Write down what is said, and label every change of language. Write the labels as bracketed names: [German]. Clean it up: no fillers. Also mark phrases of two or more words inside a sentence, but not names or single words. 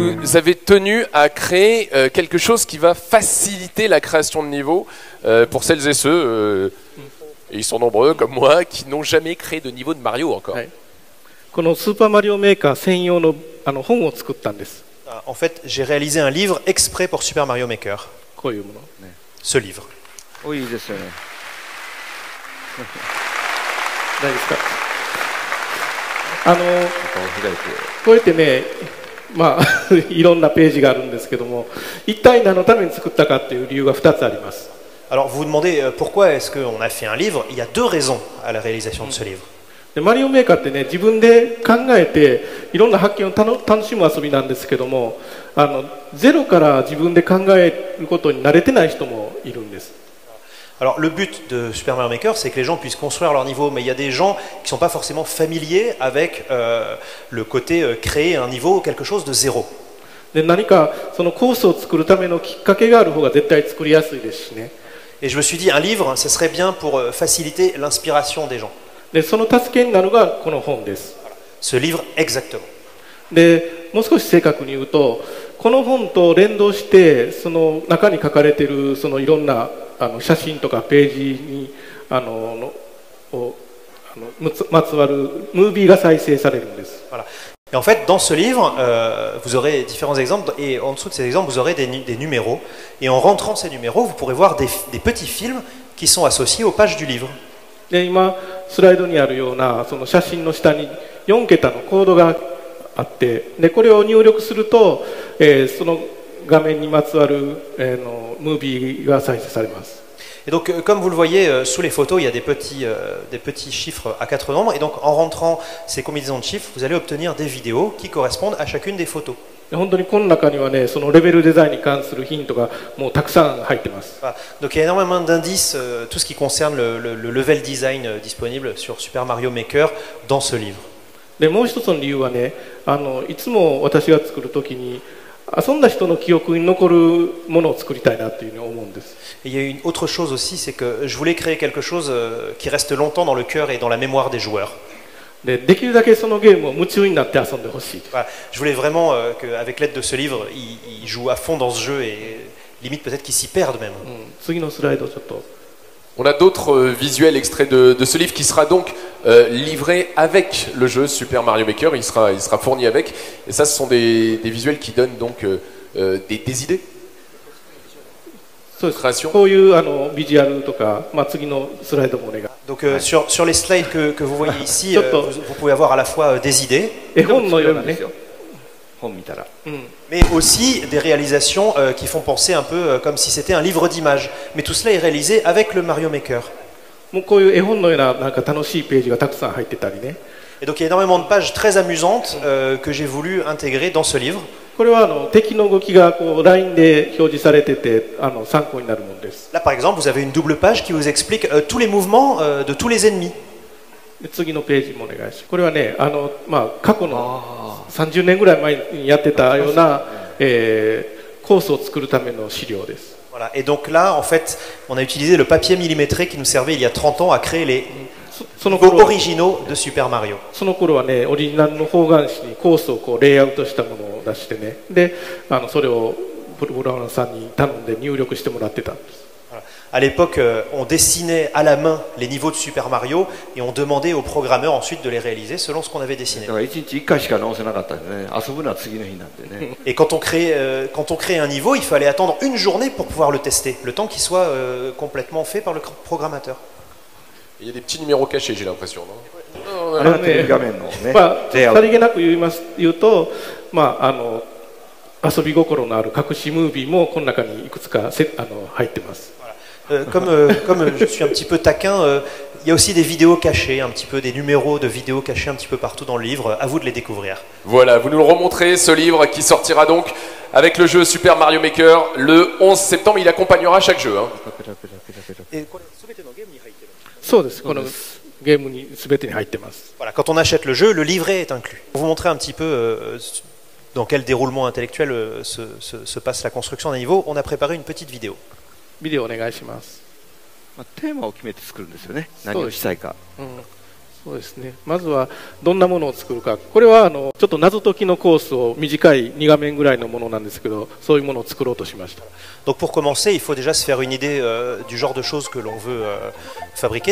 [French] vous avez tenu à créer quelque chose qui va faciliter la création de niveaux pour celles et ceux, et ils sont nombreux comme moi, qui n'ont jamais créé de niveau de Mario encore. [Japanese] このスーパーマリオメーカー専用の本を作ったんです。 [French] En fait, j'ai réalisé un livre exprès pour Super Mario Maker. [Japanese] こういうもの。 [French] Ce livre. [Japanese] お、いいですよね。大丈夫ですか。こうやってね、まあいろんなページがあるんですけども、一体何のために作ったかっていう理由が2つあります。 [French] Alors vous vous demandez pourquoi est-ce qu'on a fait un livre? Il y a deux raisons à la réalisation de ce livre. [Japanese] でマリオメーカーってね、自分で考えていろんな発見を楽しむ遊びなんですけども、ゼロから自分で考えることに慣れてない人もいるんです。 [French] Alors le but de Super Mario Maker, c'est que les gens puissent construire leur niveau, mais il y a des gens qui ne sont pas forcément familiers avec le côté créer un niveau, quelque chose de zéro. [Japanese] で何かそのコースを作るためのきっかけがある方が絶対作りやすいですしね。 [French] Et je me suis dit, un livre, ce serait bien pour faciliter l'inspiration des gens. [Japanese] でその助けになるのがこの本です。 [French] Ce livre, exactement. [Japanese] でもう少し正確に言うと、この本と連動してその中に書かれているそのいろんな写真とかページにまつわるムービーが再生されるんです。 [French] Voilà. Et en fait, dans ce livre, vous aurez différents exemples, et en dessous de ces exemples, vous aurez des numéros. Et en rentrant ces numéros, vous pourrez voir des petits films qui sont associés aux pages du livre. [Japanese] で今スライドにあるようなその写真の下に4桁のコードがあって、でこれを入力すると、その画面にまつわる、ムービーが再生されます。 [French] Et donc, comme vous le voyez sous les photos, il y a des petits chiffres à 4 nombres. Et donc, en rentrant ces combinaisons de chiffres, vous allez obtenir des vidéos qui correspondent à chacune des photos. [Japanese] 本当にこの中にはね、そのレベルデザインに関するヒントがもうたくさん入ってます。 [French] Voilà. Donc, il y a énormément d'indices, tout ce qui concerne le [English] level design [French] disponible sur Super Mario Maker dans ce livre. [Japanese] でもう一つの理由はね、いつも私が作るときに遊んだ人の記憶に残るものを作りたいなというふうに思うんです。 [French] Et il y a une autre chose aussi, c'est que je voulais créer quelque chose qui reste longtemps dans le cœur et dans la mémoire des joueurs. [Japanese] できるだけそのゲームを夢中になって遊んでほしい。 [French] Voilà. Je voulais vraiment qu'avec l'aide de ce livre, ils jouent à fond dans ce jeu et limite peut-être qu'ils s'y perdent même. [Japanese] 次のスライドちょっと。 [French] On a d'autres visuels extraits de ce livre qui sera donc livré avec le jeu Super Mario Maker. Il sera fourni avec. Et ça, ce sont des visuels qui donnent donc des idées. [Japanese] そうです。 [French] Création. [Japanese] こういうビジュアルとか、次のスライドもお願い。 [French] Donc sur les slides que vous voyez ici, vous pouvez avoir à la fois des idées, [Japanese] 絵本のようなね。本見たら。 [French] mais aussi des réalisations qui font penser un peu comme si c'était un livre d'images. Mais tout cela est réalisé avec le Mario Maker. [Japanese] もうこういう絵本のようななんか楽しいページがたくさん入ってたりね。 [French] Et donc il y a énormément de pages très amusantes que j'ai voulu intégrer dans ce livre. [Japanese] これは敵の動きがこうラインで表示されてて参考になるものです。 [French] Là par exemple, vous avez une double page qui vous explique tous les mouvements de tous les ennemis. [Japanese] で次のページもお願いします。これはね、過去の30年ぐらい前にやってたような、コースを作るための資料です。 [French] Voilà. Et donc là, en fait, on a utilisé le papier millimétré qui nous servait il y a 30 ans à créer les niveaux originaux de Super Mario. [Japanese] その頃はね、オリジナルの方眼紙にコースをこうレイアウトしたものを出してね、でそれをプログラマーさんに頼んで入力してもらってたんです。 [French] Voilà. À l'époque, on dessinait à la main les niveaux de Super Mario et on demandait aux programmeurs ensuite de les réaliser selon ce qu'on avait dessiné. [Japanese] だから1日1回しか直せなかったんでね、遊ぶのは次の日なんでね。 [French] Et quand on créait un niveau, il fallait attendre une journée pour pouvoir le tester, le temps qu'il soit complètement fait par le programmateur. Il y a des petits numéros cachés, j'ai l'impression, non? [Japanese] あれはテレビ画面のね。さりげなく言うと、遊び心のある隠しムービーもこの中にいくつか入ってます。 [French] Comme je suis un petit peu taquin, il y a aussi des vidéos cachées, un petit peu des numéros de vidéos cachés un petit peu partout dans le livre. À vous de les découvrir. Voilà, vous nous le remontrez, ce livre qui sortira donc avec le jeu Super Mario Maker le 11 septembre. Il accompagnera chaque jeu. [Japanese] そうです。このゲームに全てに入ってます。 [French] Voilà, quand on achète le jeu, le livret est inclus. Pour vous montrer un petit peu dans quel déroulement intellectuel se passe la construction d'un niveau, on a préparé une petite vidéo. [Japanese] ビデオお願いします。テーマを決めて作るんですよね。何をしたいか。そうですね。まずはどんなものを作るか。これはちょっと謎解きのコースを短い2画面ぐらいのものなんですけど、そういうものを作ろうとしました。 [French] Donc pour commencer, il faut déjà se faire une idée du genre de choses que l'on veut fabriquer.